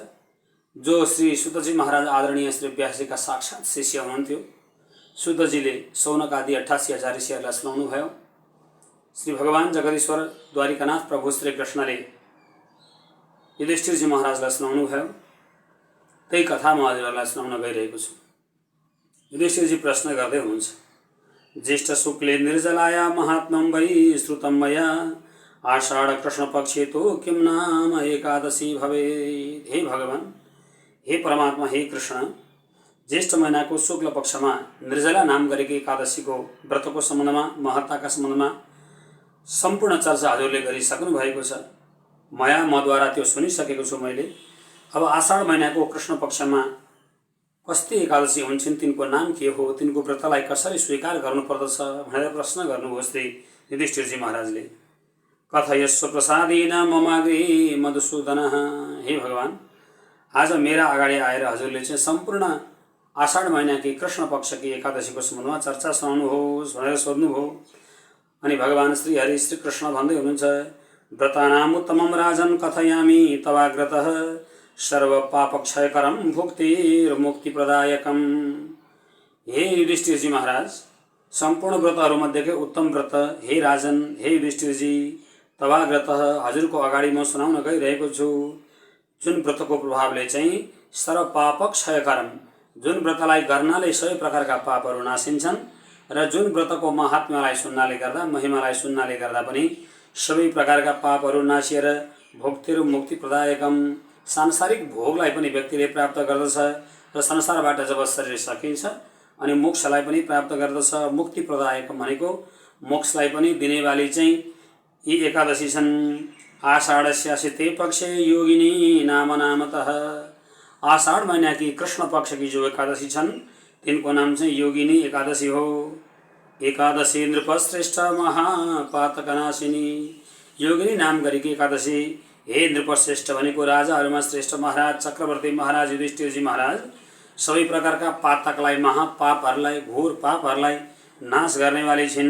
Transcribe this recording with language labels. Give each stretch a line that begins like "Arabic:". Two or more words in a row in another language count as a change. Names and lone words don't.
Nepali: जो श्री सुतजी महाराज आदरणीय श्री व्यासजीका साक्षात् शिष्य हुनुहुन्थ्यो, सुतजीले सौनक आदि 88,000 ऋषिहरूलाई सुनाउनु भयो। श्री भगवान जगदीश्वर द्वारिकानाथ प्रभु श्री कृष्णले युधिष्ठिरजी महाराजलाई सुनाउनु भयो। त्यही कथा म हजुरहरूलाई सुनाउन गइरहेको छु। युधिष्ठिरजी प्रश्न गर्दै हुनुहुन्छ,
Sanskrit: ज्येष्ठ शुक्ले निर्जलाया महात्म्यं वै श्रुतं मया आषाढ़ कृष्ण पक्षे तो किम नाम एकादशी भवेत्।
Nepali: हे भगवान, हे परमात्मा, हे कृष्ण, ज्येष्ठ महिनाको शुक्ल पक्षमा निर्जला नाम गरेको एकादशीको व्रतको सम्बन्धमा, महत्ताका सम्बन्धमा सम्पूर्ण चर्चा हजुरले गरिसक्नु भएको छ। मद्वारा त्यो सुनिसकेको छु मैले। अब आषाढ महिनाको कृष्ण पक्षमा कस्ती एकादशी हुन्छन्, तिनको नाम के हो, तिनको व्रतलाई कसरी स्वीकार गर्नुपर्दछ भनेर प्रश्न गर्नुभयो श्री युधिष्ठिरजी महाराजले।
Sanskrit: कथयस्व प्रसादेन ममाग्रे मधुसूदन।
Nepali: हे भगवान, आज मेरा अगाडि आएर हजुरले चाहिँ सम्पूर्ण आषाढ महिनाकी कृष्ण पक्षकी एकादशीको सम्बन्धमा चर्चा सुनाउनुहोस् भनेर सोध्नुभयो। अनि भगवान श्री हरि श्री कृष्ण भन्दै हुनुहुन्छ,
Sanskrit: व्रतानाम उत्तमं राजन कथयामि तवाग्रतः सर्व पापक्षयकरं भुक्तिर्मुक्तिप्रदायकम्।
Nepali: हे युधिष्ठिरजी महाराज, सम्पूर्ण व्रतहरूमध्येकै उत्तम व्रत हे राजन, हे युधिष्ठिरजी, तवाग्रतः हजुरको अगाडि म सुनाउन गइरहेको छु। जुन व्रतको प्रभावले चाहिँ
Sanskrit: सर्व पाप क्षयकरम,
Nepali: जुन व्रतलाई गर्नाले सबै प्रकारका पापहरू नासिन्छन् र जुन व्रतको महात्म्यलाई सुन्नाले गर्दा, महिमालाई सुन्नाले गर्दा पनि सबै प्रकारका पापहरू नासिएर
Sanskrit: भुक्तिरु मुक्ति प्रदायकम,
Nepali: सांसारिक भोगलाई पनि व्यक्तिले प्राप्त गर्दछ र संसारबाट जब शरीर सकिन्छ अनि मोक्षलाई पनि प्राप्त गर्दछ। मुक्ति प्रदायक भनेको मोक्षलाई पनि दिनेवाली चाहिँ यी एकादशी छन्।
Sanskrit: आषाढ़स्यासिते पक्षे योगिनी नाम नामतः।
Hindi: आषाढ़ महीना की कृष्ण पक्ष की
Nepali: जो एकादशी छन् तिनको नाम चाहिँ योगिनी एकादशी हो।
Sanskrit: एकादशी नृपश्रेष्ठ महापातकनाशिनी।
Nepali: योगिनी नाम गरेकी एकादशी हे नृपश्रेष्ठ भनेको राजाहरूमा श्रेष्ठ महाराज चक्रवर्ती महाराज युधिष्ठिरजी महाराज सबै प्रकारका पातकलाई महापापहरूलाई घोर पापहरूलाई नाश गर्नेवाली छिन्।